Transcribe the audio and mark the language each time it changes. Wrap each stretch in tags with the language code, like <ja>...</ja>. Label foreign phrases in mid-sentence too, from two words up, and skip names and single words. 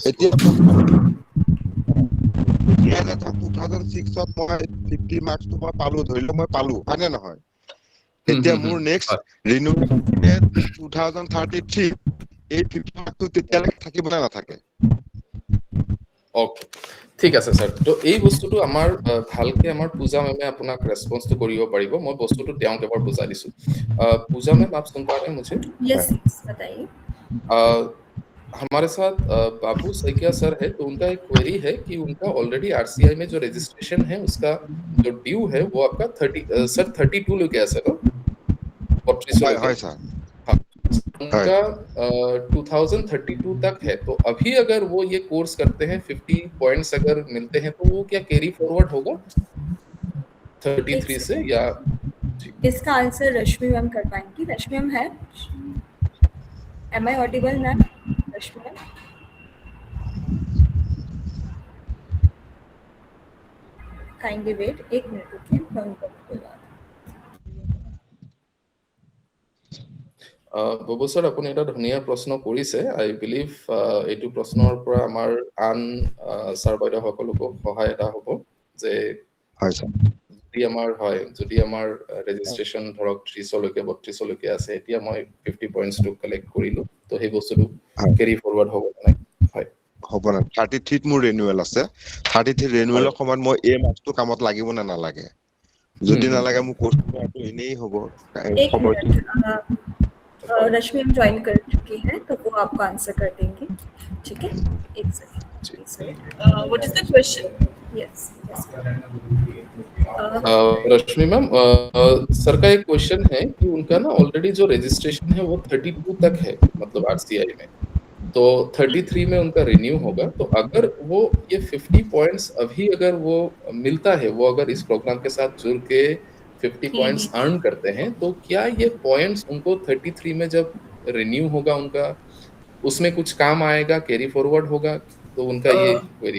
<as>এতিয়া 2006 ত মই 50 মাৰ্কসটো মই পালো ধৰিলো মই পালো হয়নে নহয় এতিয়া মোৰ</as> <en>next renewal</en> <as>2033 এই 50 মাৰ্কটো তেতিয়ালৈকে থাকিব না নাথাকে ওকে ঠিক আছে স্যার তো এই বস্তুটো আমাৰ ভালকে আমাৰ পূজা মেমে আপোনাক ৰেসপন্সটো কৰিব পাৰিব মই বস্তুটো তেওঁক এবাৰ বুজাই দিছো পূজা মেম</as> <hi>आप सुन पा रहे हैं मुझे यस बताइए हमारे साथ बाबू सैकिया सर है तो उनका एक क्वेरी है कि उनका ऑलरेडी आरसीआई में जो रजिस्ट्रेशन है उसका जो ड्यू है वो आपका 32 लेके है सर 32</hi> <as>হয় স্যার</as> <hi>उनका 2032 तक है तो अभी अगर वो ये कोर्स करते हैं 50 पॉइंट्स अगर मिलते हैं तो वो क्या</hi> <en>carry forward</en> <hi>होगा 33 से या इसका आंसर रश्मि मैम कर पाएंगी रश्मि मैम है</hi> <en>am I audible ma'am</en> <hi>रश्मि मैम</hi> <en>kindly wait</en> <hi>1 मिनट रुकिए मैं उनको बुला</hi> <as>বাবু স্যার আপুনি এটা ধুনীয়া প্ৰশ্ন কৰিছে</as> <en>I believe</en> <as>এইটো প্ৰশ্নৰ পৰা আমাৰ আন স্যাৰ বাইদেউ সকলোকো সহায় এটা হ'ব যে হয় স্যার যদি আমাৰ ৰেজিষ্ট্ৰেচন ধৰক 30 লৈকে 32 লৈকে আছে এতিয়া মই 50 পইণ্টছটো কালেক্ট কৰিলো তো সেই বস্তুটো</as> <en>carry forward</en> <as>হ'ব নাই হয় হ'ব না 33 ত মোৰ ৰিনিউৱেল আছে 33 ৰিনিউৱেলৰ সময়ত মই এই মাৰ্কসটো কামত লাগিব না নালাগে যদি নালাগে মোৰ কোৰ্সটো এনেই হ'ব</as> <hi>रश्मि हम ज्वाइन कर चुकी हैं तो वो आपको आंसर कर देंगे ठीक है एक सेकंड</hi> <en>What is the question?</en> <hi>यस रश्मि मैम सर का एक क्वेश्चन है कि उनका ना ऑलरेडी जो रजिस्ट्रेशन है वो 32 तक है मतलब आरसीआई में तो 33 में उनका रिन्यू होगा तो अगर वो ये 50 पॉइंट्स अभी अगर वो मिलता है वो अगर इस प्रोग्राम के साथ जुड़ के 50 पॉइंट्स अर्न करते हैं तो क्या ये पॉइंट्स उनको 33 में जब रिन्यू होगा उनका उसमें कुछ काम आएगा</hi> <en>carry forward</en> <hi>होगा तो उनका ये क्वेरी</hi>